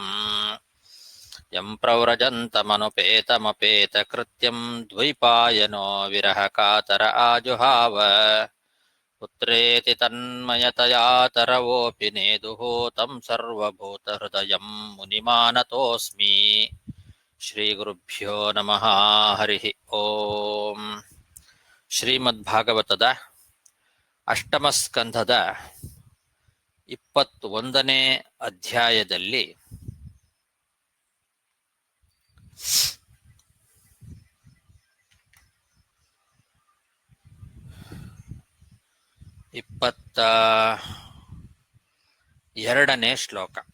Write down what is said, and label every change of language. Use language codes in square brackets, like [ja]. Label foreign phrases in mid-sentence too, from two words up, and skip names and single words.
[sa] ಯಂ ಪ್ರವ್ರಜन्तಮನುಪೇತಮಪೇತಕೃತ್ಯಂ ದ್ವೈಪಾಯನೋ ವಿರಹ ಕಾತರ ಆಜುಹಾವ. ಪುತ್ರೇತಿ ತನ್ಮಯತಯಾ ತರವೋಪಿ ನೇದುಃ तं ಸರ್ವಭೂತಹೃದಯಂ ಮುನಿಮಾನತೋऽಸ್ಮಿ. ಶ್ರೀಗುರುಭ್ಯೋ ನಮಃ. ಹರಿ ಓಂ. [kn] ಶ್ರೀಮದ್ಭಾಗವತದ ಅಷ್ಟಮಸ್ಕಂಧದ 21ನೇ ಅಧ್ಯಾಯದಲ್ಲಿ ಎರಡನೇ ಶ್ಲೋಕ.